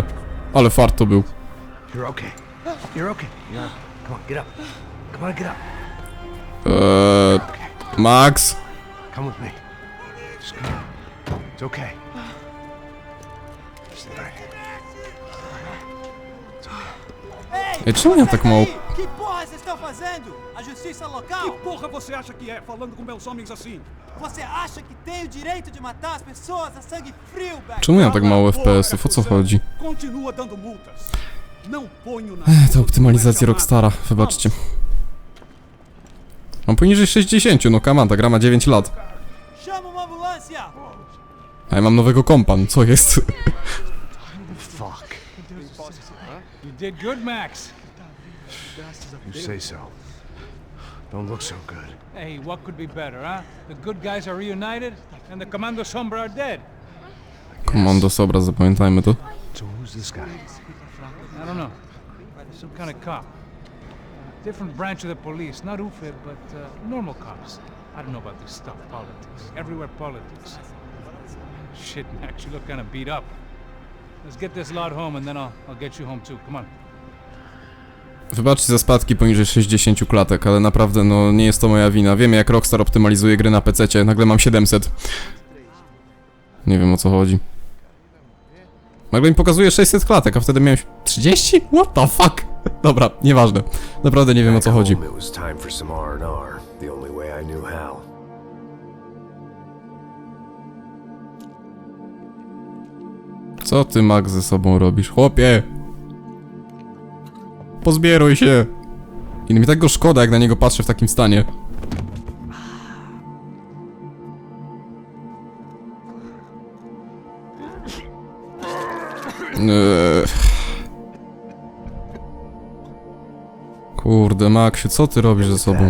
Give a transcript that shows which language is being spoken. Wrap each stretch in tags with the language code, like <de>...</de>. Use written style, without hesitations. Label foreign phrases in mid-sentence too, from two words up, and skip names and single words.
<pl>Ale fart to był. Max? Ej, czemu ja tak mało...</pl> <pt>Que porra vocês estão fazendo? A justiça local? Que porra você acha que é, falando com meus homens assim? Você acha que tem o direito de matar as pessoas a sangue frio, Beck?</pt> <pl>Czemu ja tak mało FPS-ów? O co chodzi?</pl> <pt>Continua dando multas. Não ponho na...</pt> <pl>To optymalizacja Rockstara, wybaczcie. Mam poniżej 60, no</pl> <en>come on,</en> <pl>ta gra ma 9 lat.</pl> <pt>Chama uma ambulância!</pt> <pl>A ja mam nowego kompa, no co jest?</pl> <en>Fuck. You did good, Max. You say so. Don't look so good. Hey, what could be better, huh? The good guys are reunited, and the Commando Sombra are dead.</en> <pl>Komando Sobra, zapamiętajmy to.</pl> <en>So who's this guy? I don't know. Some kind of cop. Different branch of the police. Not UFE, but normal cops. I don't know about this stuff. Politics. Everywhere politics. Shit, Max, you look kind of beat up. Let's get this lot home and then I'll get you home too. Come on.</en> <pl>Wybaczcie za spadki poniżej 60 klatek, ale naprawdę no nie jest to moja wina. Wiemy jak Rockstar optymalizuje gry na PC-cie, nagle mam 700. Nie wiem o co chodzi. Nagle mi pokazuje 600 klatek, a wtedy miałem 30?</pl> <en>What the fuck?</en> <pl>Dobra, nieważne. Naprawdę nie wiem o co chodzi.</pl> <en>It was time for some R&R, the only way I knew how.</en> <pl>Co ty, Max, ze sobą robisz? Chłopie! Pozbieruj się! I mi tak go szkoda, jak na niego patrzę w takim stanie. Kurde, Maxiu, co ty robisz ze sobą?</pl>